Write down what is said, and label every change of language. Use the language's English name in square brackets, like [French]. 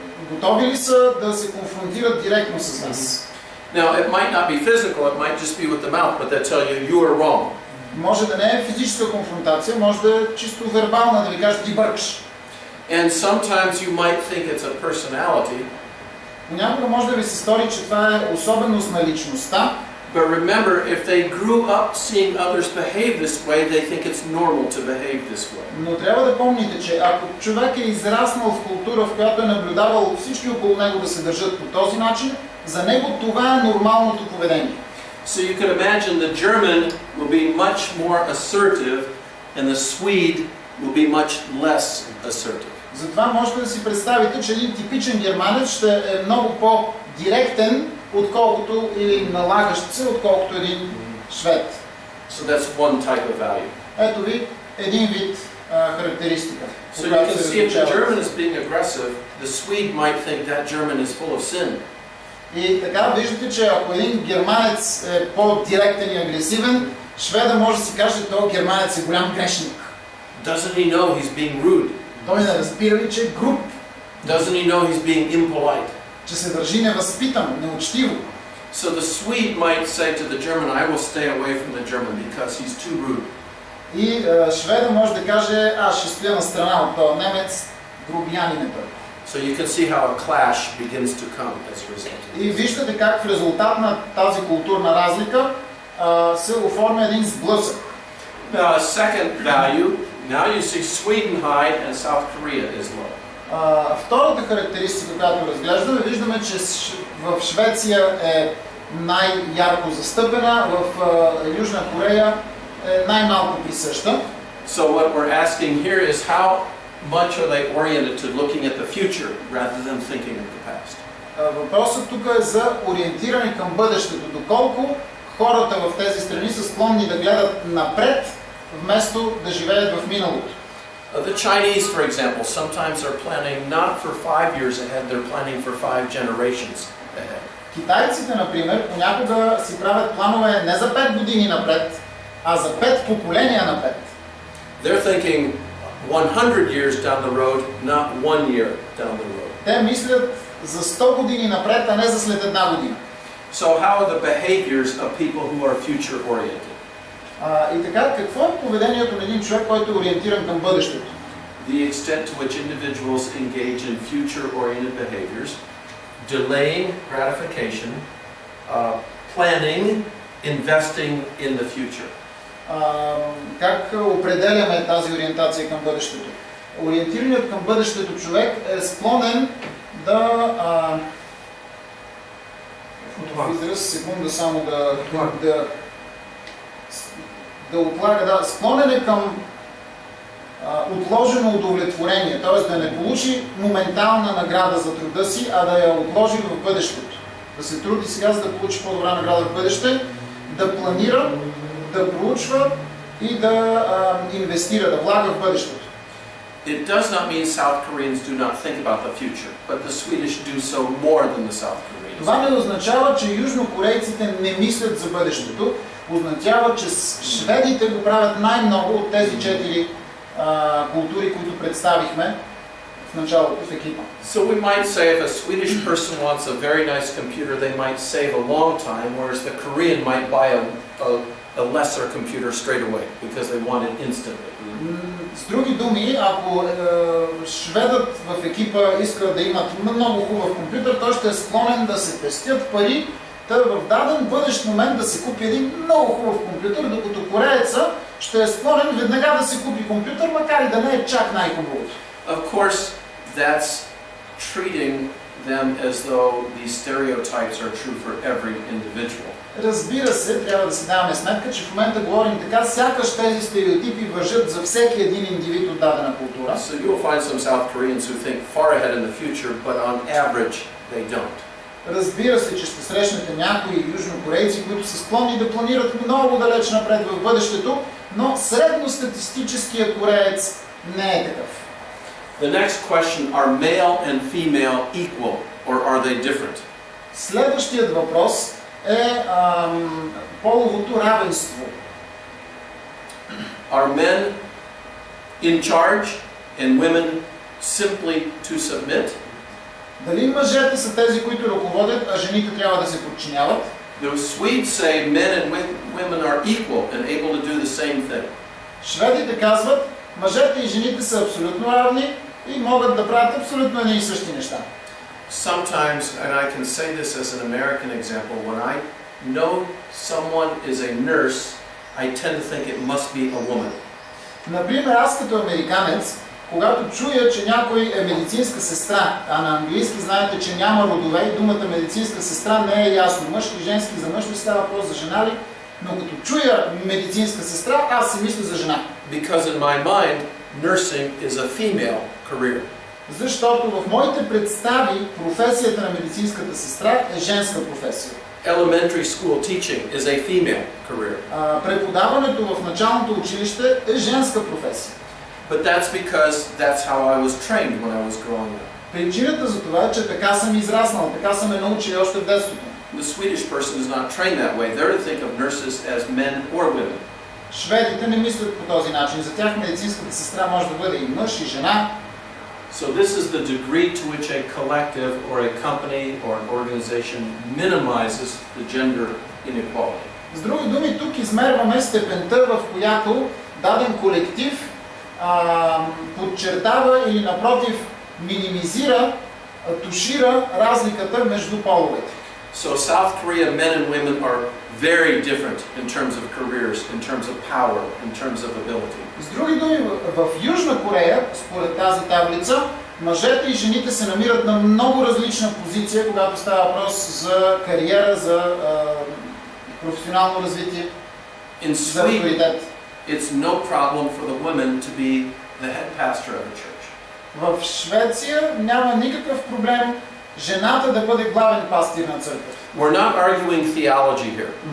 [Bulgarian] Готови ли са да се конфронтират директно с нас? [English] Now, it might not be physical, it might just be with the mouth, but they tell you, you are wrong. [Bulgarian] Може да не е физическа конфронтация, може да е чисто вербална, да ви кажат ти бъркаш. [English] And sometimes you might think it's a personality. [Bulgarian] Понякога може да ви се стори, че това е особеност на личността. [English] But remember, if they grew up seeing others behave this way, they think it's normal to behave this way. [Bulgarian] Но трябва да помните, че ако човек е израснал в култура, в която е наблюдавал всички около него да се държат по този начин, за него това е нормалното поведение. [English] So you can imagine the German will be much more assertive and the Swede will be much less assertive. [Bulgarian] Затова можете да си представите, че един типичен германец ще е много по-директен, отколкото или налагащ се, отколкото един швед. [English] So that's one type of value. [Bulgarian] Ето ви един вид характеристика. [English] So you can see if the German is being aggressive, the Swede might think that German is full of sin. [Bulgarian] И така виждате, че ако един германец е по-директен и агресивен, шведа може да си каже, че този германец е голям грешник. [English] Doesn't he know he's being rude? [Bulgarian] Той не разбира ли, че е груб? [English] Doesn't he know he's being impolite? [Bulgarian] Че се държи невъзпитано, неучтиво. [English] So the Swede might say to the German, I will stay away from the German because he's too rude. [Bulgarian] И шведа може да каже, аз ще стоя на страна от този немец, грубиянин е той. [English] So you can see how a clash begins to come as a result. [Bulgarian] И виждате как в резултат на тази културна разлика се оформя един сблъсък. [English] Now a second value, now you see Sweden high and South Korea is low. [Bulgarian] Втората характеристика, която разглеждаме, виждаме, че в Швеция е най-ярко застъпена, в Южна Корея е най-малко присъща. [English] So what we're asking here is how much are they oriented to looking at the future rather than thinking of the past? [Bulgarian] Въпросът тук е за ориентиране към бъдещето. Доколко хората в тези страни са склонни да гледат напред, вместо да живеят в миналото. [English] The Chinese, for example, sometimes are planning not for 5 years ahead, they're planning for 5 generations ahead. [Bulgarian] Китайците, например, понякога си правят планове не за 5 години напред, а за 5 поколения напред. [English] They're thinking 100 years down the road, not 1 year down the road. [Bulgarian] Те мислят за 100 години напред, а не за след една година. [English] So how are the behaviors of people who are future oriented? [Bulgarian] И така, какво е поведението на един човек, който е ориентиран към бъдещето? [English] The extent to which individuals engage in future-oriented behaviors, delaying gratification, planning, investing in the future. [Bulgarian] Как определяме тази ориентация към бъдещето? Ориентираният към бъдещето човек е склонен да... израз секунда само да отлага, склонен е към отложено удовлетворение, т.е. да не получи моментална награда за труда си, а да я отложи в бъдещето. Да се труди сега, за да получи по-добра награда в бъдеще, да планира, да проучва и да инвестира, да влага в бъдещето. [English] It does not mean South Koreans do not think about the future, but the Swedish do so more than the South Koreans. [Bulgarian] Това не означава, че южнокорейците не мислят за бъдещето. Означава, че шведите го правят най-много от тези 4 култури, които представихме в началото в екипа. [English] So we might say if a Swedish person wants a very nice computer, they might save a long time, whereas the Korean might buy a lesser computer straight away because they want it instantly. [Bulgarian] С други думи, ако шведът в екипа иска да имат много хубав компютър, той ще е склонен да се пестят пари, в даден бъдещ момент да се купи един много хубав компютър, докато корееца ще е склонен веднага да се купи компютър, макар и да не е чак най-хубавото. [English] Of course, that's treating them as though these stereotypes are true for every individual. [Bulgarian] Разбира се, трябва да си даваме сметка, че в момента говорим така, сякаш тези стереотипи важат за всеки един индивид от дадена култура. [English] So you'll find some South Koreans who think far ahead in the future, but on average they don't. [Bulgarian] Разбира се, че ще срещнете някои южнокорейци, които са склонни да планират много далеч напред в бъдещето, но средностатистическият кореец не е такъв. [English] The next question, are male and female equal or are they different? [Bulgarian] Следващият въпрос е половото равенство. [English] Are men in charge and women simply to submit? [Bulgarian] Дали мъжете са тези, които ръководят, а жените трябва да се подчиняват? [English] The Swedes say men and women are equal and able to do the same thing. [Bulgarian] Шведите казват, мъжете и жените са абсолютно равни и могат да правят абсолютно едни и същи неща. [English] Sometimes, and I can say this as an American example, when I know someone is a nurse, I tend to think it must be a woman. [Bulgarian] Например, аз като американец, когато чуя, че някой е медицинска сестра, а на английски знаете, че няма родове и думата медицинска сестра не е ясно. Мъжки и женски, за мъж ли става въпрос, за жена ли? Но като чуя медицинска сестра, аз си мисля за жена. [English] Because in my mind, nursing is a female career. [Bulgarian] Защото в моите представи професията на медицинската сестра е женска професия. [English] Elementary school teaching is a female career. [Bulgarian] Преподаването в началното училище е женска професия. [English] But that's because that's how I was trained when I was growing up. [Bulgarian] Причината за това е, че така съм израснал, така са ме научили още в детството. [English] The Swedish person is not trained that way. They're to think of nurses as men or women. [Bulgarian] Шведите не мислят по този начин. За тях медицинската сестра може да бъде и мъж, и жена. [English] So this is the degree to which a collective or a company or an organization minimizes the gender inequality. [Bulgarian] С други думи, тук измерваме степента, в която даден колектив подчертава или напротив минимизира, тушира разликата между половете. [English] So South Korea men and women are very different in terms of careers, in terms of power, in terms of ability. [Bulgarian] С други думи, в Южна Корея, според тази таблица, мъжете и жените се намират на много различна позиция, когато става въпрос за кариера, за професионално развитие, за авторитет. [English] It's no problem for the women to be the head pastor of a church. [Bulgarian] В Швеция няма никакъв проблем жената да бъде главен пастир на църква. [English] We're not arguing theology here.